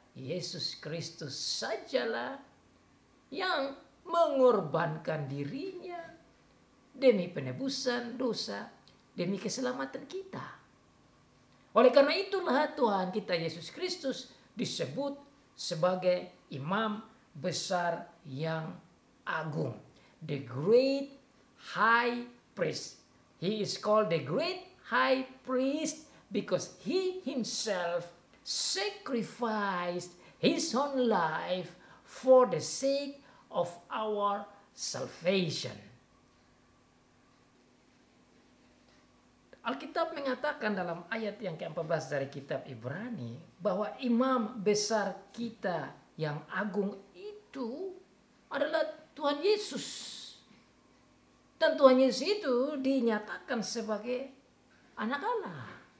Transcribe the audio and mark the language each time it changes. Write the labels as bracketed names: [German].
[Indonesian] Yesus Kristus sajalah yang mengorbankan dirinya demi penebusan dosa, demi keselamatan kita. Oleh karena itulah Tuhan kita Yesus Kristus disebut sebagai imam besar yang agung. [English] The great high priest. He is called the great high priest because he himself sacrificed his own life for the sake of our salvation. [Indonesian] Alkitab mengatakan dalam ayat yang ke-14 dari kitab Ibrani bahwa imam besar kita yang agung itu adalah Tuhan Yesus. Dan Tuhan Yesus itu dinyatakan sebagai anak Allah.